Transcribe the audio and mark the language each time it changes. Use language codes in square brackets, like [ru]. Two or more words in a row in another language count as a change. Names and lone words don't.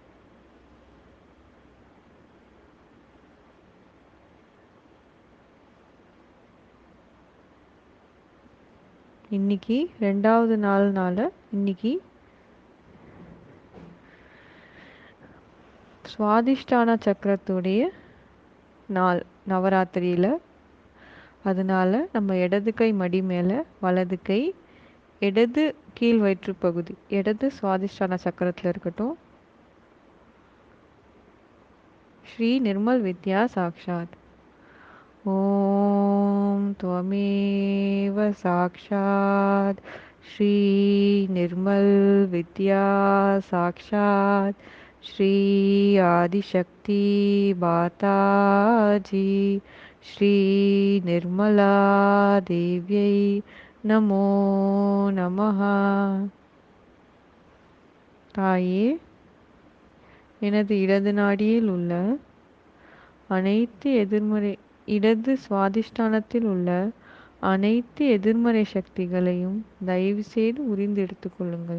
[ta] இன்னைக்கு 2வது நாள்னால இன்னைக்கு சுவாதிஷ்டான சக்கரத்துடைய நாள் நவராத்திரியில். அதனால நம்ம இடது கை மடி மேலே, வலது கை இடது கீழ் வயிற்று பகுதி, இடது சுவாதிஷ்டான சக்கரத்தில் இருக்கட்டும். [sa] श्री निर्मल विद्या साक्षात्. ஓம் त्वमेव साक्षात् श्री निर्मल विद्या साक्षात् श्री आदिशक्ति माताजी श्री निर्मला देव्यै नमो नमः. [ta] தாயே, எனது இடது நாடியில் உள்ள அனைத்து இடது சுவாதிஷ்டானத்தில் உள்ள அனைத்து எதிர்மறை சக்திகளையும் தயவு செய்து உரிந்து எடுத்துக்கொள்ளுங்கள்.